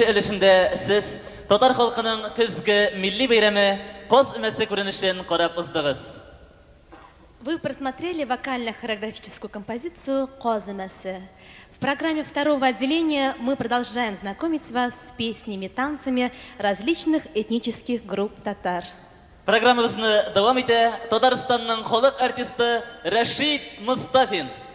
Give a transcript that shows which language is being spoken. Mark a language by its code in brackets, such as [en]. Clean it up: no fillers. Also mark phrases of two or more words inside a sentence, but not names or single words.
[tt] өлешендә сез татар халкының көзге милли бәйрәме Каз өмәсе күренешен карап уздыгыз. [ru] Вы просмотрели вокально-хореографическую композицию «Каз өмәсе». В программе второго отделения мы продолжаем знакомить вас с песнями, танцами различных этнических групп татар. [tt] Программабызны дәвам итә Татарстанның халык артисты Рәшид Мустафин.